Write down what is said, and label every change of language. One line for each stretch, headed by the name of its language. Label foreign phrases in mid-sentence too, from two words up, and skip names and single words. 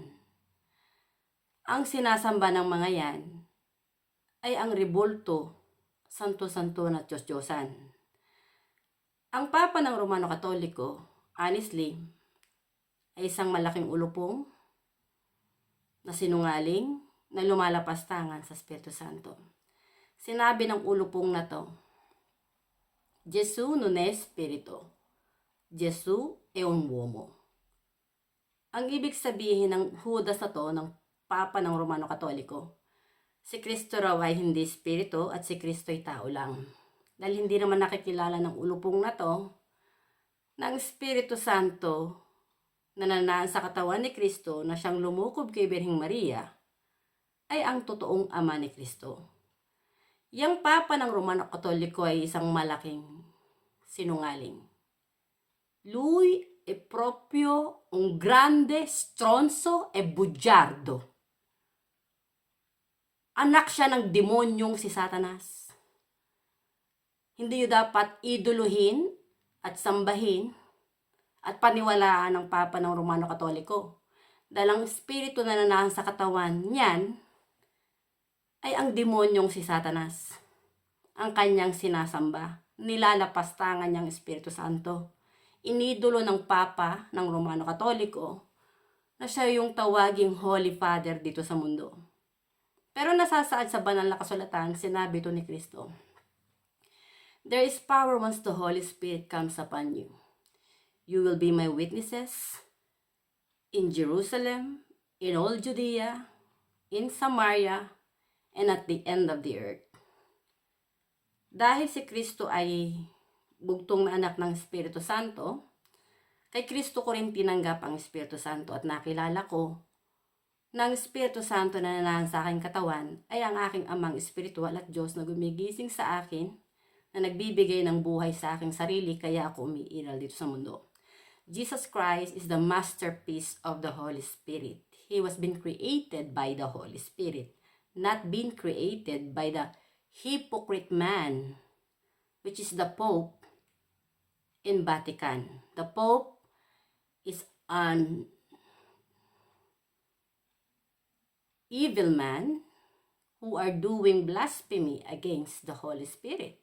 Filipino: Ang sinasamba ng mga yan ay ang rebulto, santo-santo na Diyos-Diyosan. Ang Papa ng Romano Katoliko, honestly, ay isang malaking ulupong na sinungaling na lumalapastangan sa Espiritu Santo. Sinabi ng ulupong na to,
Italian: Jesu non è spirito, Jesu è un uomo.
Filipino: Ang ibig sabihin ng Judas na to, ng Papa ng Romano Katoliko, si Kristo raw ay hindi spirito at si Kristo ay tao lang. Dahil hindi naman nakikilala ng ulupong na to, ng Espiritu Santo na nananahan sa katawan ni Kristo na siyang lumukob kay Birheng Maria, ay ang totoong ama ni Kristo. Yang Papa ng Romano Katoliko ay isang malaking sinungaling.
Italian: Lui è proprio un grande stronzo e bugiardo.
Filipino: Anak siya ng demonyong si Satanas. Hindi yun dapat iduluhin at sambahin at paniwalaan ng Papa ng Romano Katoliko. Dahil ang espiritu na nananahan sa katawan niyan ay ang demonyong si Satanas. Ang kanyang sinasamba. Nilalapastangan niyang Espiritu Santo. Inidolo ng Papa ng Romano Katoliko na siya yung tawaging
English: Holy Father
Filipino: dito sa mundo. Pero nasasaad sa banal na kasulatan, sinabi ito ni Kristo,
English: there is power once the Holy Spirit comes upon you. You will be my witnesses in Jerusalem, in all Judea, in Samaria, and at the end of the earth.
Filipino: Dahil si Kristo ay bugtong na anak ng Espiritu Santo, kay Kristo ko rin tinanggap ang Espiritu Santo at nakilala ko na ang Espiritu Santo na nananahan sa aking katawan ay ang aking amang espiritual at Diyos na gumigising sa akin, na nagbibigay ng buhay sa aking sarili kaya ako umiiral dito sa mundo.
English: Jesus Christ is the masterpiece of the Holy Spirit. He was been created by the Holy Spirit, not been created by the hypocrite man, which is the Pope in Vatican. The Pope is an evil man who are doing blasphemy against the Holy Spirit.